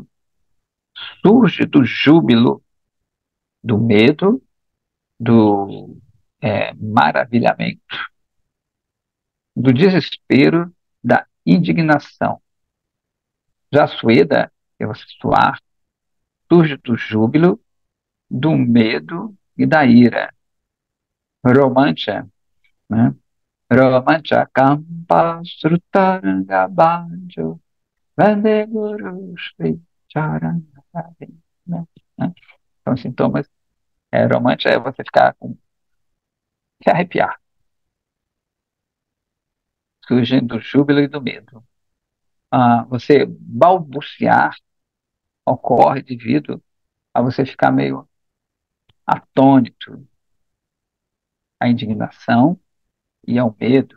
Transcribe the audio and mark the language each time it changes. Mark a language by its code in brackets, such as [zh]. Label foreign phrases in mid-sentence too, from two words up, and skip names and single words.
[pt] Surge do júbilo, do medo, do maravilhamento, do desespero, da indignação. Já Sueda, que é você suar, surge do júbilo, do medo e da ira. Romancha, né? [sa] Romancha kampa srutaranga banjo vande guru shri charanga, [pt] né? Então, sintomas romancha é você ficar com se arrepiar, surgindo do júbilo e do medo. Você balbuciar ocorre devido a você ficar meio atônito, à indignação e ao medo.